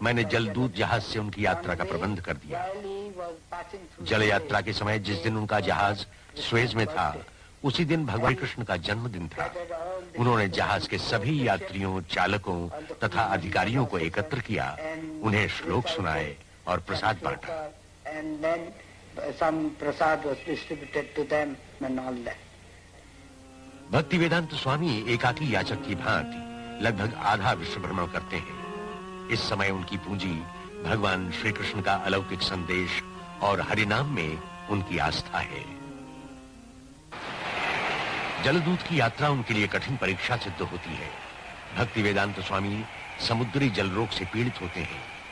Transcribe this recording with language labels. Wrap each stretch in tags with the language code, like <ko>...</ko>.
<hi>मैंने जलदूत जहाज से उनकी यात्रा का प्रबंध कर दिया। जल यात्रा के समय जिस दिन उनका जहाज स्वेज में था, उसी दिन भगवान कृष्ण का जन्मदिन था। उन्होंने जहाज के सभी यात्रियों, चालकों तथा अधिकारियों को एकत्र किया, उन्हें श्लोक सुनाए और प्रसाद बांटा।</hi> <en>and then some prasad was distributed to them and all that.</en> <hi>भक्ति वेदांत स्वामी एकाकी याचक की भांति लगभग आधा विश्व भ्रमण करते हैं। इस समय उनकी पूंजी भगवान श्री कृष्ण का अलौकिक संदेश और हरिनाम में उनकी आस्था है। जलदूत की यात्रा उनके लिए कठिन परीक्षा सिद्ध होती है। भक्ति वेदांत स्वामी समुद्री जल रोग से पीड़ित होते हैं।</hi>